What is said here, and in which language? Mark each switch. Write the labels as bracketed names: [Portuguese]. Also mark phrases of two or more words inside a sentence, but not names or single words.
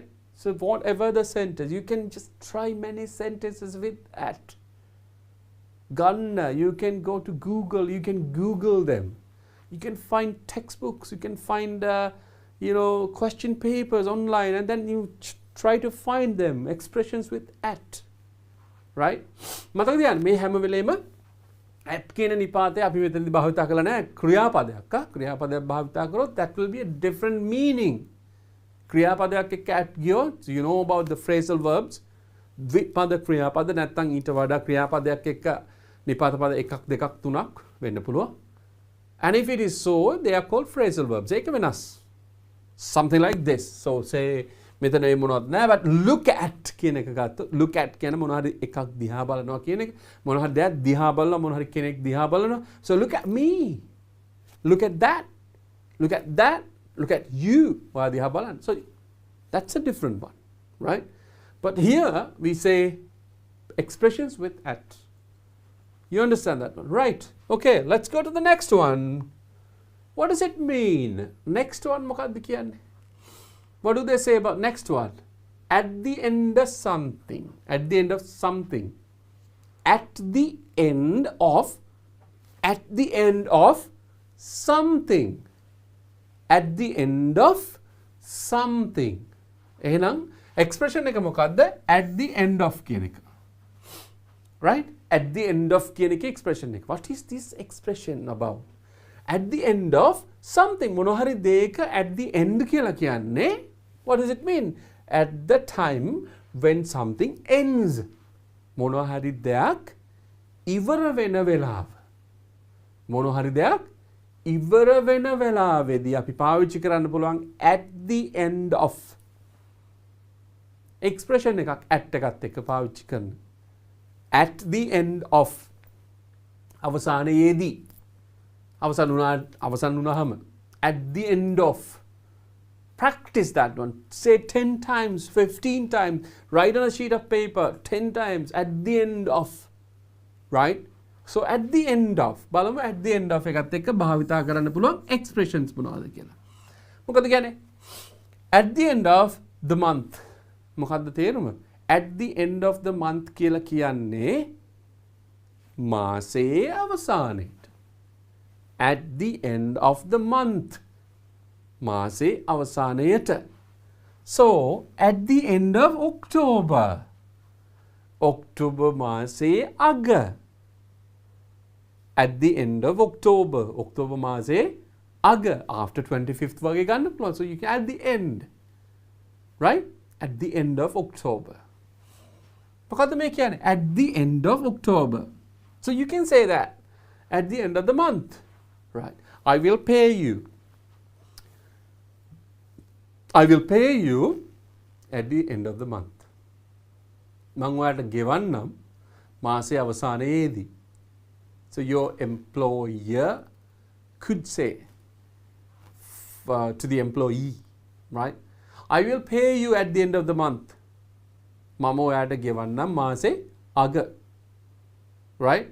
[English] So whatever the sentence, you can just try many sentences with at. Ganna, you can go to Google, you can Google them. You can find textbooks, you can find question papers online, and then you try to find them. Expressions with at. Right? [Sinhala] මතක තියාගන්න මේ හැම වෙලේම at කියන නිපාතය අපි මෙතනදී භාවිත කරලා නැහැ ක්‍රියාපදයක්. ක්‍රියාපදයක් භාවිත කරොත් [English] that will be a different meaning. [Sinhala] ක්‍රියාපදයක් එක්ක at ගියොත් [English] you know about the phrasal verbs. [Sinhala] ද්විපද ක්‍රියාපද නැත්නම් ඊට වඩා ක්‍රියාපදයක් එක්ක නිපාත පද එකක් දෙකක් තුනක් වෙන්න පුළුවන්. [English] And if it is so, they are called phrasal verbs. [Sinhala] ඒක වෙනස්. [English] Something like this. So say [Sinhala] මෙතන ඒ මොනවද නෑ, but [English] look at [Sinhala] කියන එක ගත්තොත් [English] look at [Sinhala] කියන මොන හරි එකක් දිහා බලනවා කියන එක, මොන හරි දෙයක් දිහා බලනවා, මොන හරි කෙනෙක් දිහා බලනවා. [English] So look at me, look at that, look at that, look at you. [Sinhala] ඔයා දිහා බලන්න. [English] So that's a different one, right? But here we say expressions with at. You understand that one, right? Okay, let's go to the next one. What does it mean? Next one [Sinhala] මොකක්ද කියන්නේ? [English] What do they say about next one? At the end of something. At the end of something. At the end of. At the end of something. At the end of something. [Sinhala] එහෙනම් expression එක මොකක්ද? [English] At the end of [Sinhala] කියන එක. [English] Right? At the end of [Sinhala] කියන එක [English] expression එක. What is this expression about? At the end of something. [Sinhala] මොන හරි දෙයක [English] at the end [Sinhala] කියලා කියන්නේ. [English] What does it mean? At the time when something ends. [Sinhala] මොන හරි දෙයක් ඉවර වෙන වෙලාව. මොන හරි දෙයක් ඉවර වෙන වෙලාවේදී අපි පාවිච්චි කරන්න පුළුවන් [English] at the end of. [Sinhala] expression එකක් at එකත් එක්ක පාවිච්චි කරන. [English] At the end of. [Sinhala] අවසානයේදී. අවසන් වුණාම. [English] At the end of. Practice that one. Say 10 times, 15 times. Write on a sheet of paper 10 times. At the end of. Right? So at the end of. [Sinhala] බලමු [English] at the end of [Sinhala] එකත් එක්ක භාවිතා කරන්න පුළුවන් expressions මොනවද කියලා. මොකද කියන්නේ? [English] At the end of the month. [Sinhala] මොකද්ද තේරුම? [English] At the end of the month [Sinhala] කියලා කියන්නේ මාසයේ අවසානයේට. [English] At the end of the month. [Sinhala] මාසේ අවසානයට. [English] So, at the end of October. [Sinhala] October මාසේ අග. [English] At the end of October. October [Sinhala] මාසේ අග. After 25th වගේ ගන්න පුළුවන්. [English] So, you can at the end. Right? At the end of October. [Sinhala] මොකද්ද මේ කියන්නේ? [English] At the end of October. So, you can say that. At the end of the month. Right? I will pay you. I will pay you at the end of the month. [Sinhala] මං ඔයාලට ගෙවන්නම් මාසයේ අවසානයේදී. [English] So your employer could say to the employee, right? I will pay you at the end of the month. [Sinhala] මම ඔයාලට ගෙවන්නම් මාසේ අග. [English] Right?